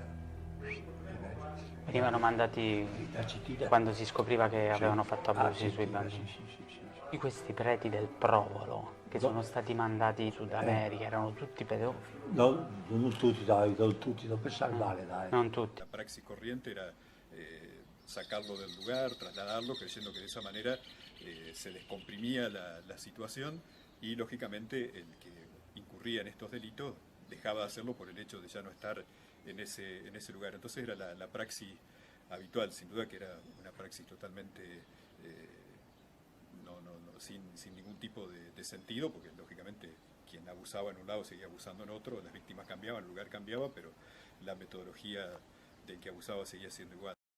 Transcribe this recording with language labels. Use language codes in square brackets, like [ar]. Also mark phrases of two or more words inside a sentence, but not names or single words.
[it] Venivano mandati quando si scopriva che avevano fatto abusi sui bambini. Sì. Di questi preti del Provolo che sono stati mandati in Sud America erano tutti pedofili? No, non tutti, dai, non pensare male, dai. Non tutti. [es] La praxis corriente era sacarlo del lugar, trasladarlo, creyendo que de esa manera se descomprimía la situación y lógicamente el que incurría en estos delitos dejaba de hacerlo por el hecho de ya no estar en ese lugar. Entonces era la praxis habitual, sin duda que era una praxis totalmente sin ningún tipo de sentido, porque lógicamente quien abusaba en un lado seguía abusando en otro, las víctimas cambiaban, el lugar cambiaba, pero la metodología del que abusaba seguía siendo igual.